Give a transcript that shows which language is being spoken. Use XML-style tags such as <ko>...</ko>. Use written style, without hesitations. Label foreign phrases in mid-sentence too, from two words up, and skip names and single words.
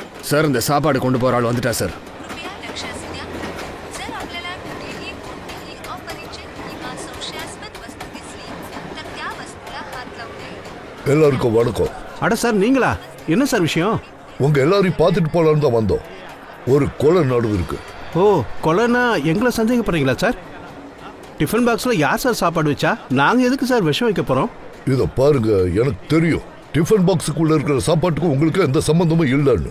<ta>சார் இந்த சாப்பாடு கொண்டு போற ஆள் வந்துட்டா சார்.</ta> <mr>कृपया लक्ष असू द्या. जर आपल्याला कुठेही कोणतीही अपरिचित किंवा संशयास्पद वस्तू दिसली तर त्या वस्तूला हात लावू नये.</mr> <ta>எல்லாருக்கும் வணக்கம். அட சார் நீங்களா? என்ன சார் விஷயம்? உங்க எல்லாரையும் பார்த்துட்டு போலான்னு தான் வந்தோம். ஒரு கொலை நடந்திருக்கு. ஓ, கொலைனா எங்களை சந்தேகப்படுறீங்களா சார்? டிஃபன் பாக்ஸ்ல யார் சார் சாப்பாடு வச்சா? நாங்க எதுக்கு சார் விஷம் வைக்க போறோம்? இத பாருங்க, எனக்கு தெரியும் டிஃபன் பாக்ஸுக்குள்ள இருக்கிற சாப்பாட்டுக்கும் உங்களுக்கு எந்த சம்பந்தமும் இல்லைன்னு.</ta>